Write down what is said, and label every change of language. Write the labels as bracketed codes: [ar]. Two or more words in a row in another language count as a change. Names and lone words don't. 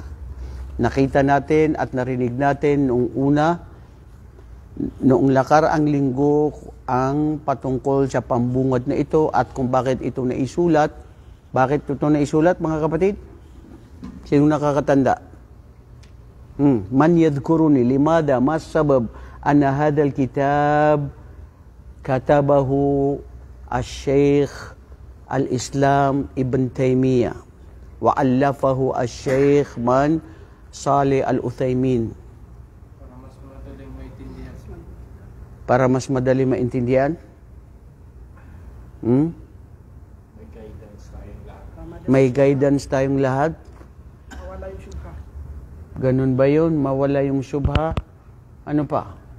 [tl] Nakita natin at narinig natin noong nakaraang linggo ang patungkol sa pambungad na ito at kung bakit ito naisulat. Bakit ito naisulat, mga kapatid? Sino nakakatanda? [ar] من يذكرني لماذا ما سبب أن هذا الكتاب كتبه الشيخ الإسلام ابن تيمية وألفه الشيخ من صالح العثيمين. [tl] Para mas madali maintindihan? May guidance tayong lahat? Mawala yung syubha. Ganun ba yun? Mawala yung syubha? Ano pa?